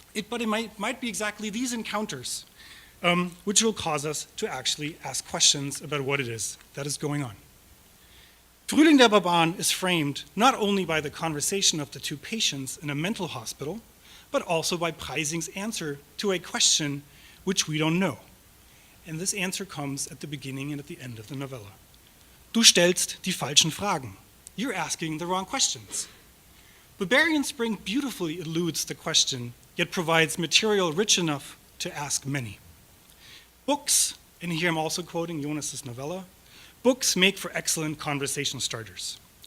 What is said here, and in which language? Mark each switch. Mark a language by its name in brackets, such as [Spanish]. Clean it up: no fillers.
[English] But it might be exactly these encounters which will cause us to actually ask questions about what it is that is going on. Frühling der Barbaren is framed not only by the conversation of the two patients in a mental hospital, but also by Preising's answer to a question which we don't know. And this answer comes at the beginning and at the end of the novella. [German] Du stellst die falschen Fragen. [English] You're asking the wrong questions. Barbarian Spring beautifully eludes the question, yet provides material rich enough to ask many. Books, and here I'm also quoting Jonas's novella, books make for excellent conversation starters.